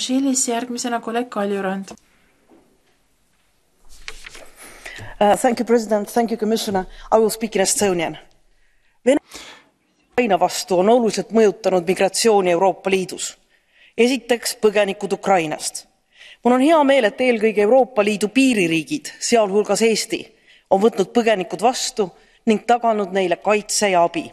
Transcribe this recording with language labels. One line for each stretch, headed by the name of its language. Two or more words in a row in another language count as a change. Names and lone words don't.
Estonian: Tšiilis, järgmisena kolleeg Kaljurand.
English: Thank you, President. Thank you, Commissioner. I will speak in Estonian.
Estonian: Venemaa vastu on oluliselt mõjutanud migratsiooni Euroopa Liidus. Esiteks põgenikud Ukrainast. Mul on hea meel, et eelkõige Euroopa Liidu piiririigid, sealhulgas Eesti, on võtnud põgenikud vastu ning taganud neile kaitse ja abi.